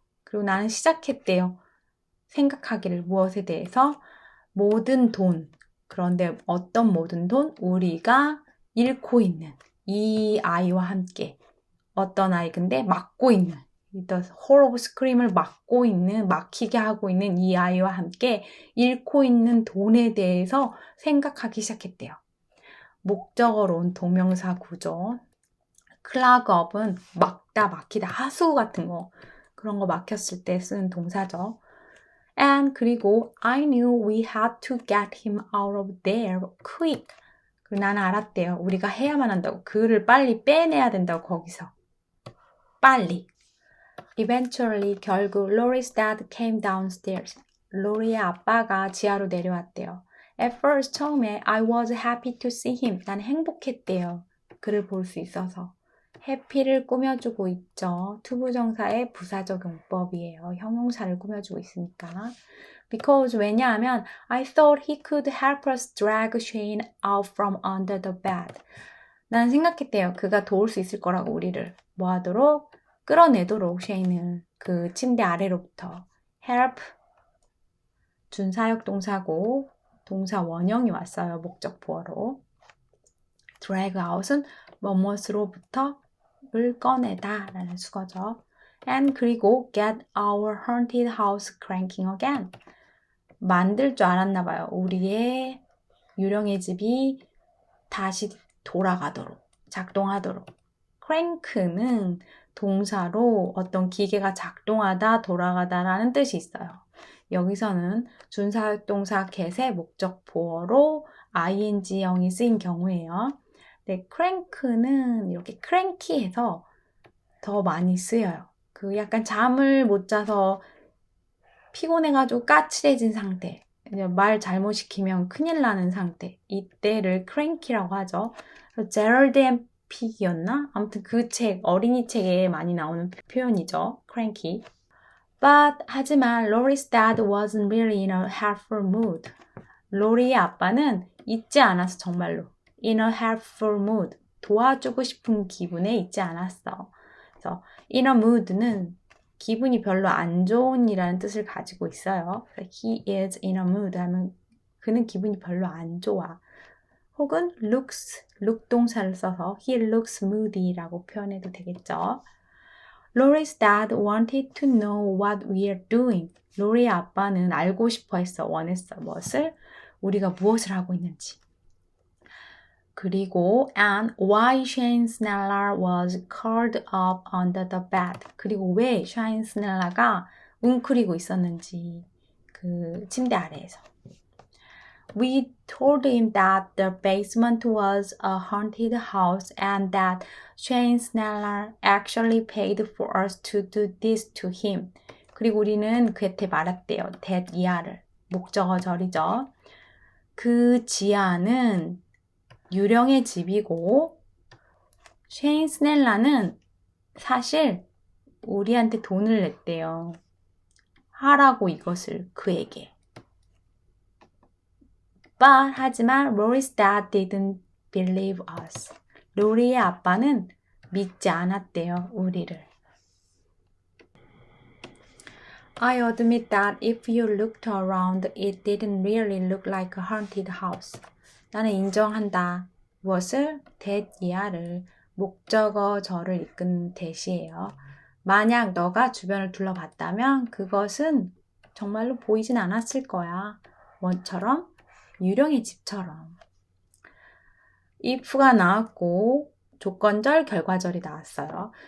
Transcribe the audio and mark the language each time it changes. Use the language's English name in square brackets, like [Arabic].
[Korean] 그리고 나는 시작했대요. 생각하기를 무엇에 대해서? 모든 돈. 그런데 어떤 모든 돈? 우리가 잃고 있는 이 아이와 함께. 어떤 아이 근데 막고 있는 The hall of scream을 막고 있는, 막히게 하고 있는 이 아이와 함께 잃고 있는 돈에 대해서 생각하기 시작했대요. 목적어로 온 동명사 구조. clog up은 막다, 막히다, 하수 같은 거. 그런 거 막혔을 때 쓰는 동사죠. [English] And [Korean] 그리고 [English] I knew we had to get him out of there quick. [Korean] 그리고 나는 알았대요. 우리가 해야만 한다고. 그를 빨리 빼내야 된다고 거기서. 빨리. [English] Eventually, [Korean] 결국 [English] Lori's dad came downstairs. [Korean] 로리의 아빠가 지하로 내려왔대요. [English] At first, [Korean] 처음에 [English] I was happy to see him. [Korean] 난 행복했대요. 그를 볼 수 있어서. happy를 꾸며주고 있죠. 투부정사의 부사적 용법이에요. 형용사를 꾸며주고 있으니까. [English] Because [Korean] 왜냐하면 [English] I thought he could help us drag Shane out from under the bed. [Korean] 난 생각했대요. 그가 도울 수 있을 거라고 우리를. 뭐 하도록? 끌어내도록 쉐인을 그 침대 아래로부터. help 준사역 동사고 동사 원형이 왔어요. 목적 보어로. drag out은 뭐뭇으로부터를 꺼내다 라는 수거죠. [English] and [Korean] 그리고 [English] get our haunted house cranking again. [Korean] 만들 줄 알았나 봐요. 우리의 유령의 집이 다시 돌아가도록, 작동하도록. crank는 동사로 어떤 기계가 작동하다, 돌아가다라는 뜻이 있어요. 여기서는 준사역동사 get의 목적 보어로 ing형이 쓰인 경우에요. 네, crank는 이렇게 cranky해서 더 많이 쓰여요. 그 약간 잠을 못 자서 피곤해가지고 까칠해진 상태, 말 잘못 시키면 큰일 나는 상태, 이때를 cranky라고 하죠. 제럴드 앤 픽이었나? 아무튼 그 책, 어린이 책에 많이 나오는 표현이죠. [English] cranky. But [Korean] 하지만 [English] Lori's dad wasn't really in a helpful mood. [Korean] 로리의 아빠는 있지 않았어, 정말로. [English] In a helpful mood. [Korean] 도와주고 싶은 기분에 있지 않았어. 그래서 in a mood는 기분이 별로 안 좋은이라는 뜻을 가지고 있어요. [English] He is in a mood [Korean] 하면 그는 기분이 별로 안 좋아. 혹은 look 동사를 써서 [English] he looks moody [Korean] 라고 표현해도 되겠죠. [English] Laurie's dad wanted to know what we are doing. [Korean] 로리의 아빠는 알고 싶어 했어. 원했어. 무엇을? 우리가 무엇을 하고 있는지. 그리고 [English] and why Shane Snella was curled up under the bed. [Korean] 그리고 왜 Shane Snella가 웅크리고 있었는지 그 침대 아래에서. [English] We told him that the basement was a haunted house and that Shane Snella actually paid for us to do this to him. [Korean] 그리고 우리는 그한테 말했대요. that 이하를. 목적어 절이죠. 그 지하는 유령의 집이고 쉐인 스넬라는 사실 우리한테 돈을 냈대요. 하라고 이것을 그에게. [English] But [Korean] 하지만 [English] Rory's dad didn't believe us. [Korean] 로리의 아빠는 믿지 않았대요. 우리를. [English] I admit that if you looked around, it didn't really look like a haunted house. [Korean] 나는 인정한다. 무엇을? that 이하를 목적어 절을 이끈 that이에요. 만약 너가 주변을 둘러봤다면 그것은 정말로 보이진 않았을 거야. 뭐처럼? 유령의 집처럼. if가 나왔고 조건절, 결과절이 나왔어요.